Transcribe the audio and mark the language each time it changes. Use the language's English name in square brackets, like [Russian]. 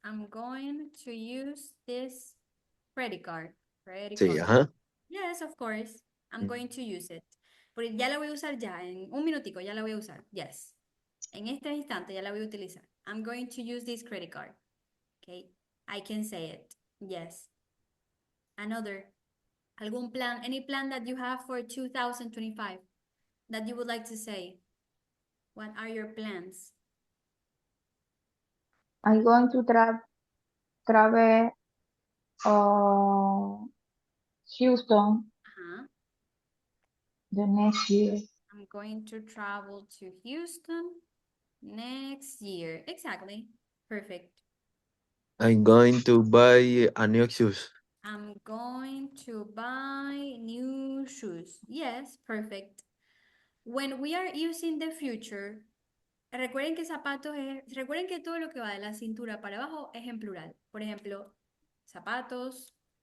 [English] I'm going to use this credit card. [Spanish] Sí, ajá. [English] Yes, of course. I'm going to use it. [Spanish] Porque ya la voy a usar ya, en un minutico ya la voy a usar. [English] Yes. [Spanish] En este instante ya la voy a utilizar. [English] I'm going to use this credit card. Okay. I can say it. Yes. Another. [Spanish] Algún plan, [English] any plan that you have for 2025 that you would like to say? What are your plans? I'm going to travel Houston the next year. I'm going to travel to Houston next year. Exactly. Perfect. I'm going to buy a new shoes. I'm going to buy new shoes. Yes, perfect. When we are using the future, [Spanish] recuerden que zapatos recuerden que todo lo que va de la cintura para abajo es en plural. Por ejemplo, zapatos,